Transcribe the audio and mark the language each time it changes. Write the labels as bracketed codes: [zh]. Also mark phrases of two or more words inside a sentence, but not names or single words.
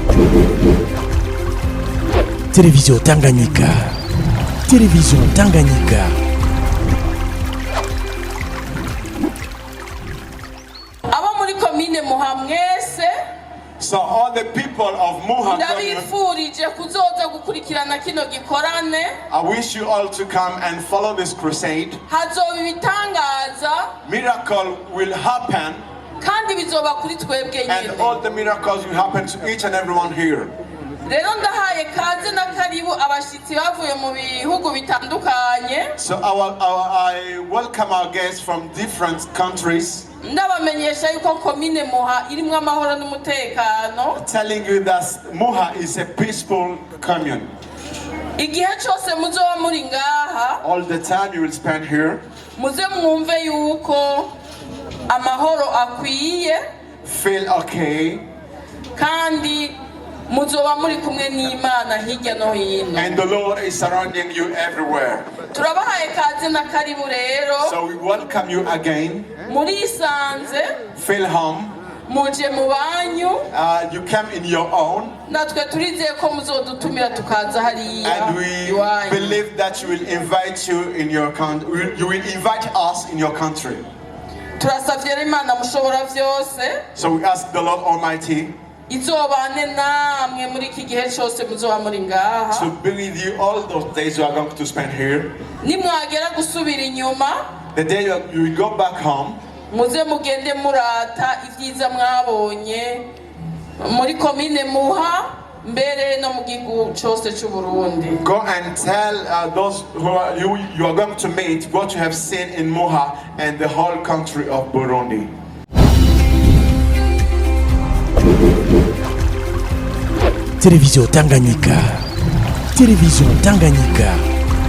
[rn] Télévision Tanganyika. Télévision Tanganyika. Aba muri komine Muha mwese. [en] So all the people of Muha, [rn] ndabifurije kuzoza gukurikirana kino gikorane. [en] I wish you all to come and follow this crusade. [rn] Hazoba ibitangaza. [en] Miracle will happen. [rn] Kandi bizoba kuri twebwe nyine. [en] And all the miracles will happen to each and everyone here. [rn] Rero ndahaye kaze na karibu abashitsi bavuye mu bihugu bitandukanye. [en] So I welcome our guests from different countries. [rn] Ndabamenyesha yuko komine Muha irimwe amahoro n'umutekano. [en] Telling you that Muha is a peaceful commune. [rn] Igihe cyose muzoba muri ngaha. [en] All the time you will spend here. [rn] Muze mwumve yuko amahoro akwiye. [en] Feel okay. [rn] Kandi muzoba muri kumwe n'Imana hirya no hino. [en] And the Lord is surrounding you everywhere. [rn] Turabahaye kaze na karibu rero. [en] So we welcome you again. [rn] Muri isanze. [en] Feel home. [rn] Muje mu banyu. [en] You came in your own. [rn] Natwe turizeye ko muzodutumira tukaza hariya. [en] And we believe that you will invite you in your country. You will invite us in your country. [rn] Turasavye Imana mushobora vyose. [en] So we ask the Lord Almighty [rn] izobane namwe muri iki gihe cyose muzoba muri ngaha. [en] to be with you all those days you are going to spend here. [rn] Nimwagera gusubira inyuma. [en] The day you will go back home. [rn] Muze mugende murata ivyiza mwabonye muri komine Muha mbere no mu gihugu cyose cy'Uburundi. [en] Go and tell those who you are going to meet what you have seen in Muha and the whole country of Burundi. [rn] Télévision Tanganyika. Télévision Tanganyika.